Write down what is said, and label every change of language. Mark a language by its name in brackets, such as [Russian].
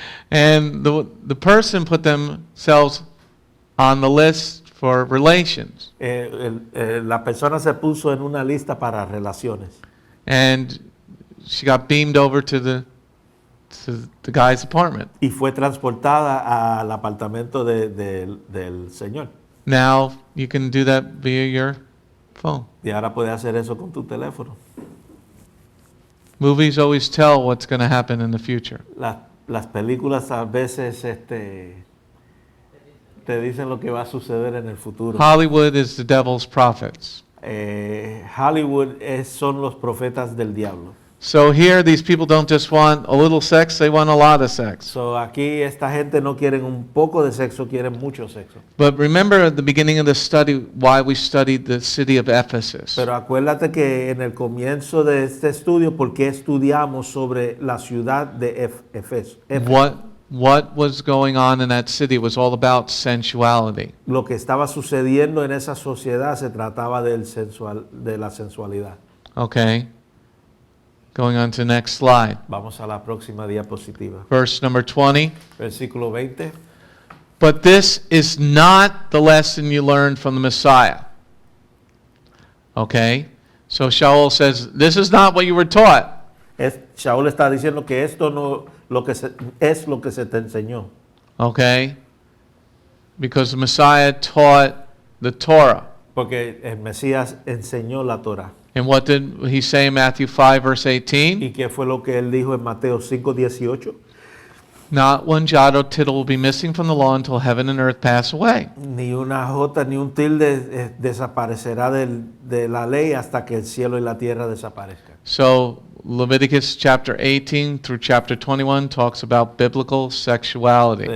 [English] And the person put themselves on the list for relations. [Spanish] La persona se puso en una lista para relaciones [English] And she got beamed over to the guy's apartment. [Spanish] y fue transportada al apartamento del señor. [English] Now you can do that via your phone. [Spanish] Y ahora puedes hacer eso con tu teléfono. [English] Movies always tell what's going to happen in the future. [Spanish] Las películas a veces te dicen lo que va a suceder en el futuro. [English] Hollywood is the devil's prophets. [Spanish] Hollywood son los profetas del diablo. [English] So here, these people don't just want a little sex, they want a lot of sex. [Spanish] So aquí esta gente no quieren un poco de sexo, quieren mucho sexo. [English] But remember at the beginning of the study why we studied the city of Ephesus. [Spanish] Pero acuérdate que en el comienzo de este estudio, ¿por qué estudiamos sobre la ciudad de Ephesus? [English] What was going on in that city was all about sensuality. [Spanish] Lo que estaba sucediendo en esa sociedad se trataba de la sensualidad. [English] Okay. Going on to the next slide. [Spanish] Vamos a la próxima diapositiva. [English] Verse number 20. [Spanish] Versículo 20. [English] But this is not the lesson you learned from the Messiah. Okay? So Sha'ul says, this is not what you were taught. [Spanish] Sha'ul está diciendo que esto no es lo que se te enseñó. [English] Okay? Because the Messiah taught the Torah. [Spanish] Porque el Mesías enseñó la Torah. [English] And what did he say in Matthew 5, verse 18? [Spanish] ¿Y qué fue lo que él dijo en Mateo 5:18? [English] Not one jot or tittle will be missing from the law until heaven and earth pass away. [Spanish] Ni una jota ni un tilde desaparecerá de la ley hasta que el cielo y la tierra desaparezcan. [English] So Leviticus chapter 18 through chapter 21 talks about biblical sexuality.